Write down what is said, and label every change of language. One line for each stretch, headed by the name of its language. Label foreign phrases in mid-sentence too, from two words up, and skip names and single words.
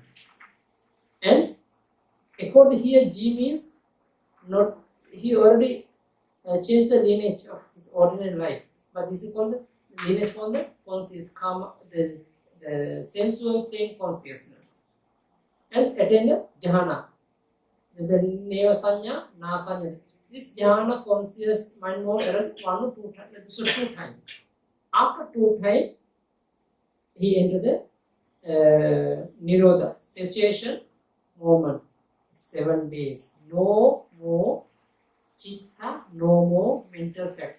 English: And according here, G means not, he already changed the lineage of his ordinary life, but this is called the lineage from the conscious, the sensual plane consciousness, and attain the jhana, the
Pali: neva sanya, nasanya.
English: This jhana conscious mind mode arose 1 or 2 times. So 2 times. After 2 times, he entered the nirodha, cessation moment. 7 days. No more citta, no more mental fact.